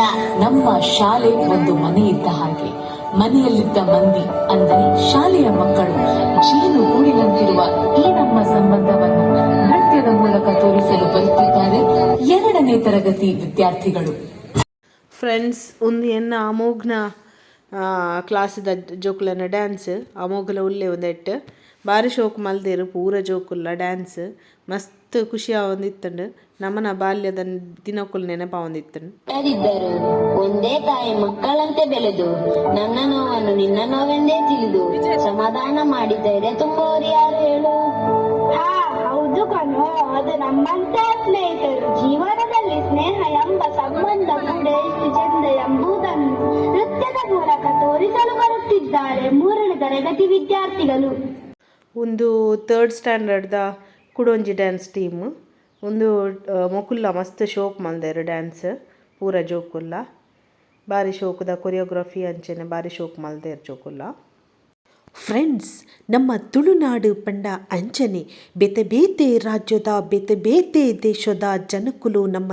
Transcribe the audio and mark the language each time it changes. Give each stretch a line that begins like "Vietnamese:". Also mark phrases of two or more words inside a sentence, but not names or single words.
Kannada: ನಮ್ಮ ಶಾಲೆ ಒಂದು ಮನೆ ಇದ್ದ ಹಾಗೆ, ಮನೆಯಲ್ಲಿದ್ದ ಮಂದಿ ಅಂದರೆ ಶಾಲೆಯ ಮಕ್ಕಳು ಜೀನು ಗೂಡಿನಂತಿರುವ ಈ ನಮ್ಮ ಸಂಬಂಧವನ್ನು ನೃತ್ಯದ ಮೂಲಕ ತೋರಿಸಲು ಬರುತ್ತಿದ್ದಾರೆ 2ನೇ ತರಗತಿ ವಿದ್ಯಾರ್ಥಿಗಳು.
Tulu: ಫ್ರೆಂಡ್ಸ್, ಒಂದು ಎನ್ನ ಅಮೋಘ್ನ ಕ್ಲಾಸ್ದ ಜೋಕುಲನ ಡ್ಯಾನ್ಸ್ ಅಮೋಘಲ ಉಲ್ಲೆ ಒಂದೆಟ್ಟು ಭಾರಿ ಶೋಕು ಮಲ್ದೇರು ಪೂರ ಜೋಕುಲ್ಲ ಡ್ಯಾನ್ಸ್ ಮಸ್ತ್ ಖುಷಿ ಆವಂದಿತ್ತಂಡು. ನಮ್ಮನ ಬಾಲ್ಯದ ದಿನಕ್ಕೂ ನೆನಪಾವಂದಿತ್ತಂಡು.
Kannada: ಯಾರಿದ್ದರು ಒಂದೇ ತಾಯಿ ಮಕ್ಕಳಂತೆ ಬೆಳೆದು ನನ್ನ ನೋವನ್ನು ನಿನ್ನ ನೋವೆಂದೇ ತಿಳಿದು ಸಮಾಧಾನ ಮಾಡಿದರೆ ತುಂಬವರು ಯಾರು ಹೇಳು? ಹೌದು ಕಣೋ, ಅದು ನಮ್ಮಂತೆ ಸ್ನೇಹಿತರು. ಜೀವನದಲ್ಲಿ ಸ್ನೇಹ ಎಂಬ ಸಂಬಂಧ ಕೂಡ ಎಷ್ಟು ಚೆಂದ ಎಂಬುದನ್ನು ನೃತ್ಯದ ಮೂಲಕ ತೋರಿಸಲು ಬರುತ್ತಿದ್ದಾರೆ 3ನೇ ತರಗತಿ ವಿದ್ಯಾರ್ಥಿಗಳು.
Tulu: ಒಂದು 3rd ಸ್ಟ್ಯಾಂಡರ್ಡ್ದ ಕುಡೊಂಜಿ
English: dance team
Tulu: ಒಂದು ಮೊಕುಲ್ಲ ಮಸ್ತ್ ಶೋಕ್ ಮಲ್ದೇರು ಡ್ಯಾನ್ಸ್ ಪೂರ ಜೋಕುಲ್ಲ ಭಾರಿ ಶೋಕದ ಕೊರಿಯೋಗ್ರಫಿ ಅಂಚೆನೆ ಭಾರಿ ಶೋಕ್ ಮಲ್ದೇರು ಜೋಕುಲ್ಲ. ಫ್ರೆಂಡ್ಸ್, ನಮ್ಮ ತುಳುನಾಡು ಪಂಡ ಅಂಚನೆ ಬೇತೆ ಬೇತೆ ರಾಜ್ಯದ ಬೇತೆ ಬೇತೆ ದೇಶದ ಜನಕ್ಕುಲು ನಮ್ಮ